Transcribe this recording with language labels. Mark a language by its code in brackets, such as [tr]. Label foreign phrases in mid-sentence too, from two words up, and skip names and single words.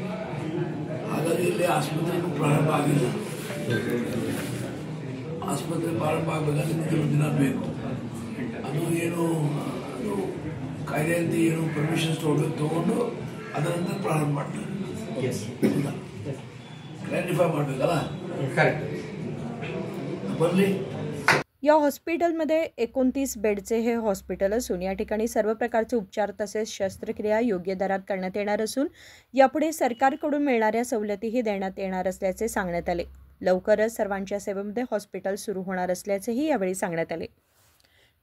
[kn] ಹಾಗಾಗಿ ಇಲ್ಲಿ ಆಸ್ಪತ್ರೆಗೂ ಪ್ರಾರಂಭ ಆಗಿಲ್ಲ। ಆಸ್ಪತ್ರೆ ಪ್ರಾರಂಭ ಆಗಬೇಕಾದ್ರೆ ಕೆಲವು ದಿನ ಬೇಕು। ಅದು ಏನು ಅದು ಕಾಯ್ದೆ ಅಂತ ಏನು ಪರ್ಮಿಷನ್ಸ್ ತಗೊಂಡು ಅದರ ನಂತರ ಪ್ರಾರಂಭ ಮಾಡ್ತಾರೆ। ಕ್ಲಾರಿಫೈ ಮಾಡಬೇಕಲ್ಲ, बरली। [mr] या हॉस्पिटलमध्ये 29 बेडचे हे हॉस्पिटल असून या ठिकाणी सर्व प्रकारचे उपचार तसेच शस्त्रक्रिया योग्य दरात करण्यात येणार असून यापुढे सरकारकडून मिळणाऱ्या सवलतीही देण्यात येणार असल्याचे सांगण्यात आले। लवकरच सर्वांच्या सेवेमध्ये हॉस्पिटल सुरू होणार असल्याचेही यावेळी सांगण्यात आले।